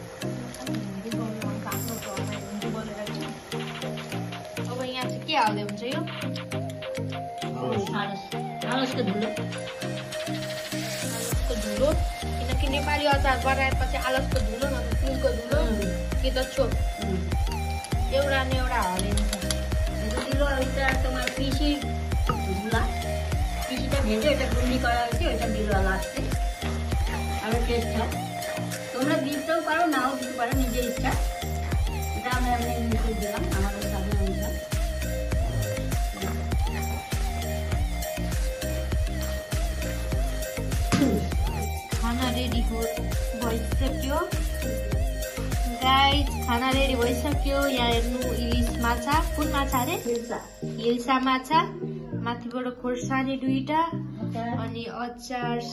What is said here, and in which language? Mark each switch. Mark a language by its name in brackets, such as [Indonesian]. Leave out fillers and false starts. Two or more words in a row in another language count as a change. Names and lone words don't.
[Nepali] अब यहाँ चाहिँ के हाल्दै हुन्छ यो धुलो, किनकि नेपाली अचार बनाएपछि आलसको धुलो नभए तिलको धुलो कि त छोप एउटा न एउटा हालिन्छ। [Bangla] দিল ওইটা তোমার পিসিটা ভেজে ওইটা গুন্ডি করা হয়েছে, ওইটা দিল লাস্টে, আরো টেস্ট হয়। তোমরা দিতেও পারো, নাও দিতে পারো, নিজের ইচ্ছা। এটা আমি মিশিয়ে দিলাম আমাদের স্বাদের অনুসার। [Nepali] खाना रेडी भइसक्यो गाइज, खाना रेडी भइसक्यो। यहाँ हेर्नु इलिस माछा, कुन माछा अरे हिल्सा माछा, माथिबाट खोर्सानी 2टा अनि अचार छ।